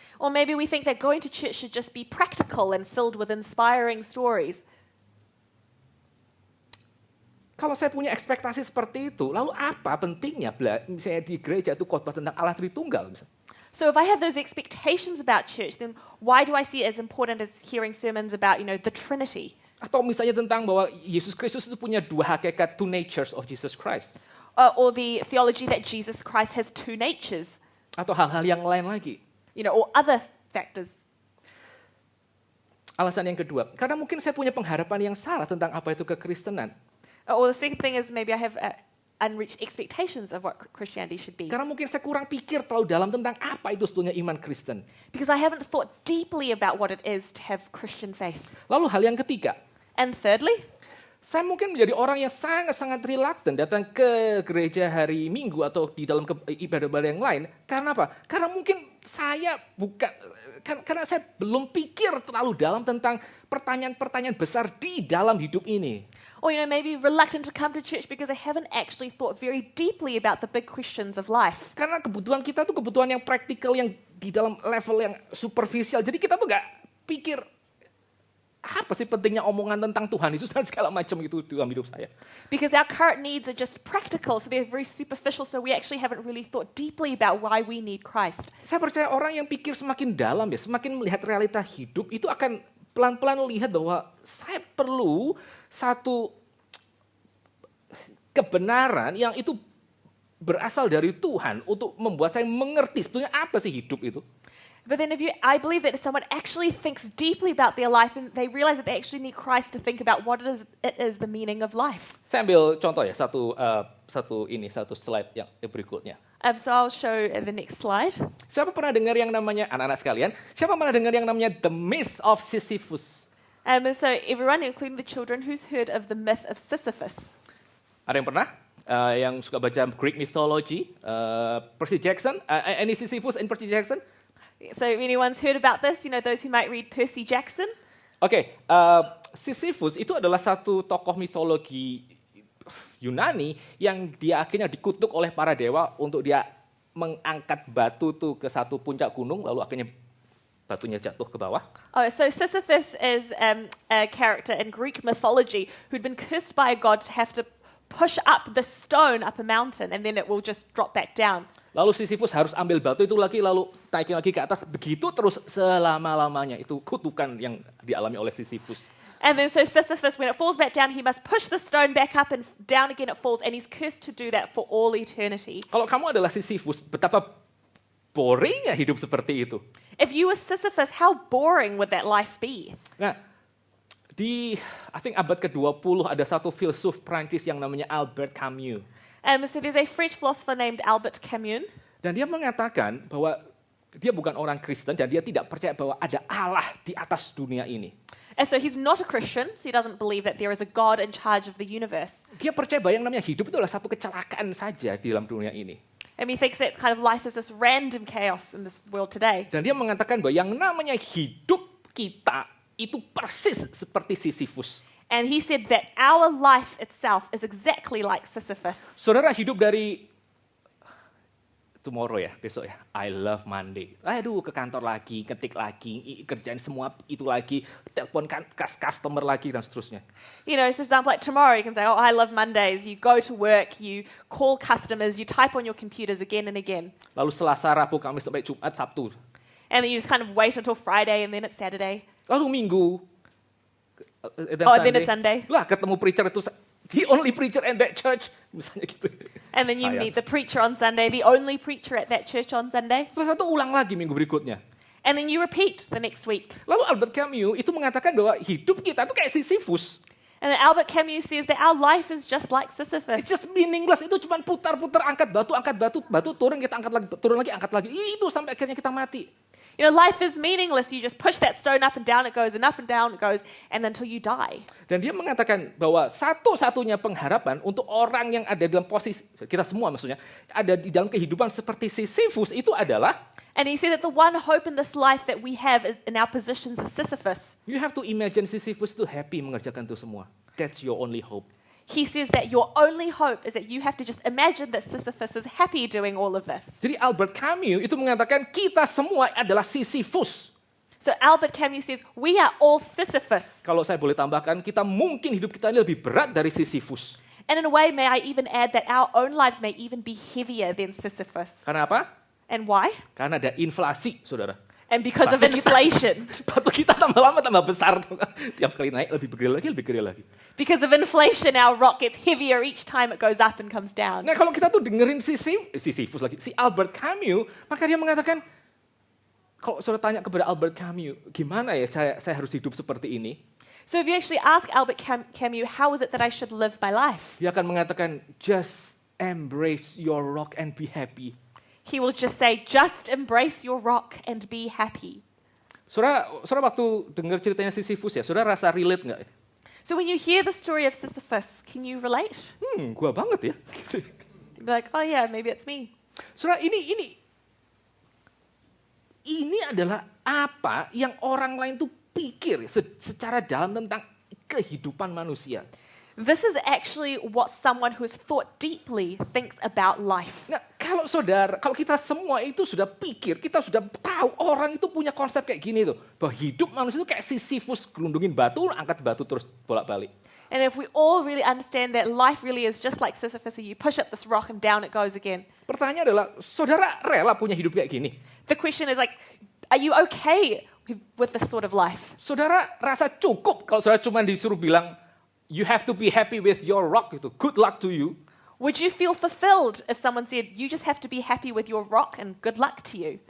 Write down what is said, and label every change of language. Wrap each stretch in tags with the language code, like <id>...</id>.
<en>Or maybe we think that going to church should just be practical and filled with inspiring stories.</en> <id>Kalau saya punya ekspektasi seperti itu, lalu apa pentingnya misalnya di gereja itu khotbah tentang Allah Tritunggal? Misalnya.</id> <en>So if I have those expectations about church, then why do I see it as important as hearing sermons about, the Trinity?</en> <id>Atau misalnya tentang bahwa Yesus Kristus itu punya dua hakikat,</id> <en>two natures of Jesus Christ. Or the theology that Jesus Christ has two natures.</en> <id>Atau hal-hal yang lain lagi.</id> <en>Or other factors.</en> <id>Alasan yang kedua, karena mungkin saya punya pengharapan yang salah tentang apa itu kekristenan.</id> <en>Or the second thing is maybe I have unreached expectations of what Christianity should be.</en> <id>Karena mungkin saya kurang pikir terlalu dalam tentang apa itu sebetulnya iman Kristen.</id> <en>Because I haven't thought deeply about what it is to have Christian faith.</en> <id>Lalu hal yang ketiga,</id> <en>And thirdly,</en> <id>saya mungkin menjadi orang yang sangat-sangat reluctant datang ke gereja hari Minggu atau di dalam ibadah-ibadah yang lain. Karena apa? Karena mungkin saya karena saya belum pikir terlalu dalam tentang pertanyaan-pertanyaan besar di dalam hidup ini.</id> <en>or maybe reluctant to come to church because I haven't actually thought very deeply about the big questions of life.</en> <id>Karena kebutuhan kita tuh kebutuhan yang praktikal, yang di dalam level yang superficial. Jadi kita tuh gak pikir, apa sih pentingnya omongan tentang Tuhan Yesus dan segala macam itu dalam hidup saya.</id> <en>Because our current needs are just practical, so they're very superficial, so we actually haven't really thought deeply about why we need Christ.</en> <id>Saya percaya orang yang pikir semakin dalam semakin melihat realita hidup, itu akan pelan-pelan lihat bahwa saya perlu satu kebenaran yang itu berasal dari Tuhan untuk membuat saya mengerti sebetulnya apa sih hidup itu.</id> <en>But then I believe that if someone actually thinks deeply about their life, then they realize that they actually need Christ to think about what it is the meaning of life.</en> <id>Saya ambil contoh satu slide yang berikutnya.</id> <en>So I'll show the next slide.</en> <id>Siapa pernah dengar yang namanya, anak-anak sekalian, siapa pernah dengar yang namanya The Myth of Sisyphus?</id> <en>And so everyone, including the children, who's heard of the myth of Sisyphus?</en> <id>Ada yang pernah? Yang suka baca Greek mythology? Percy Jackson?</id> <en>Any Sisyphus in Percy Jackson? So anyone's heard about this? Those who might read Percy Jackson?</en> <id>Oke, Sisyphus itu adalah satu tokoh mitologi Yunani yang dia akhirnya dikutuk oleh para dewa untuk dia mengangkat batu tuh ke satu puncak gunung, lalu akhirnya batunya jatuh ke bawah.</id> <en>Oh, so Sisyphus is a character in Greek mythology who'd been cursed by a god to have to push up the stone up a mountain and then it will just drop back down.</en> <id>Lalu Sisyphus harus ambil batu itu lagi, lalu naikin lagi ke atas, begitu terus selama-lamanya. Itu kutukan yang dialami oleh Sisyphus.</id> <en>And then so Sisyphus, when it falls back down, he must push the stone back up and down again it falls, and he's cursed to do that for all eternity.</en> <id>Kalau kamu adalah Sisyphus, betapa boringnya hidup seperti itu.</id> <en>If you were Sisyphus, how boring would that life be?</en> <id>Nah, di abad ke-20 ada satu filsuf Prancis yang namanya Albert Camus.</id> <en>So there's a French philosopher named Albert Camus.</en> <id>Dan dia mengatakan bahwa dia bukan orang Kristen dan dia tidak percaya bahwa ada Allah di atas dunia ini.</id> <en>And so he's not a Christian, so he doesn't believe that there is a God in charge of the universe.</en> <id>Dia percaya bahwa yang namanya hidup itu adalah satu kecelakaan saja di dalam dunia ini.</id> <en>And he thinks that kind of life is this random chaos in this world today.</en> <id>Dan dia mengatakan bahwa yang namanya hidup kita itu persis seperti Sisyphus.</id> <en>And he said that our life itself is exactly like Sisyphus.</en> <id>Saudara hidup dari tomorrow ya, besok ya.</id> <en>I love Monday.</en> <id>Aduh, ke kantor lagi, ketik lagi, kerjain semua itu lagi, telepon customer lagi dan seterusnya.</id> <en>You know, so for example, like tomorrow you can say, oh, I love Mondays. You go to work, you call customers, you type on your computers again and again.</en> <id>Lalu Selasa, Rabu, Kamis sampai Jumat, Sabtu.</id> <en>And then you just kind of wait until Friday and then it's Saturday.</en> <id>Lalu Minggu.</id> <en>Then it's Sunday.</en> <id>Lah, ketemu preacher itu</id> <en>the only preacher in that church,</en> <id>misalnya gitu.</id> <en>And then you meet the preacher on Sunday, the only preacher at that church on Sunday.</en> <id>Terus satu ulang lagi minggu berikutnya.</id> <en>And then you repeat the next week.</en> <id>Lalu Albert Camus itu mengatakan bahwa hidup kita itu kayak Sisyphus.</id> <en>And then Albert Camus says that our life is just like Sisyphus. It's just meaningless.</en> <id>Itu cuma putar-putar, angkat batu turun, kita angkat lagi, turun lagi, angkat lagi. Itu sampai akhirnya kita mati.</id> <en>You know, life is meaningless. You just push that stone up and down it goes, and up and down it goes, and until you die.</en> <id>Dan dia mengatakan bahwa satu-satunya pengharapan untuk orang yang ada dalam posisi, kita semua maksudnya, ada di dalam kehidupan seperti Sisyphus itu adalah,</id> <en>And he said that the one hope in this life that we have in our positions is Sisyphus. you have to imagine Sisyphus itu happy</en> <id>mengerjakan itu semua.</id> <en>That's your only hope. He says that your only hope is that you have to just imagine that Sisyphus is happy doing all of this.</en> <id>Jadi Albert Camus itu mengatakan kita semua adalah Sisyphus.</id> <en>So Albert Camus says, we are all Sisyphus.</en> <id>Kalau saya boleh tambahkan, kita mungkin hidup kita ini lebih berat dari Sisyphus.</id> <en>And in a way, may I even add that our own lives may even be heavier than Sisyphus.</en> <id>Karena apa?</id> <en>And why?</en> <id>Karena ada inflasi, saudara.</id> <en>And because of</en> <id>Batu kita-</id> <en>inflation.</en> <id>Batu kita tambah lama tambah besar. Tiap kali naik lebih gede lagi.</id> <en>Because of inflation, our rock gets heavier each time it goes up and comes down.</en> <id>Nah kalau kita tuh dengerin Sisyphus lagi, si Albert Camus, maka dia mengatakan, kalau saudara tanya kepada Albert Camus, gimana ya saya harus hidup seperti ini?</id> <en>So if you actually ask Albert Camus, how is it that I should live my life?</en> <id>Dia akan mengatakan,</id> <en>just embrace your rock and be happy. He will just say, just embrace your rock and be happy.</en> <id>Saudara waktu dengar ceritanya Sisyphus ya, saudara rasa relate nggak?</id> <en>So when you hear the story of Sisyphus, can you relate?</en> <id>Gua banget ya.</id> <en>You'd be like, oh yeah, maybe it's me.</en> <id>Saudara ini adalah apa yang orang lain tuh pikir secara dalam tentang kehidupan manusia.</id> <en>This is actually what someone who has thought deeply thinks about life.</en> <id>Nah, kalau kita semua itu sudah pikir, kita sudah tahu orang itu punya konsep kayak gini tuh, bahwa hidup manusia itu kayak Sisyphus gelundungin batu, angkat batu terus bolak-balik.</id> <en>And if we all really understand that life really is just like Sisyphus, you push up this rock and down it goes again.</en> <id>Pertanyaannya adalah, saudara rela punya hidup kayak gini?</id> <en>The question is like, are you okay with this sort of life?</en> <id>Saudara rasa cukup kalau saudara cuma disuruh bilang,</id> <en>you have to be happy with your rock,</en> <id>gitu.</id> <en>Good luck to you. Would you feel fulfilled if someone said, you just have to be happy with your rock and good luck to you?</en>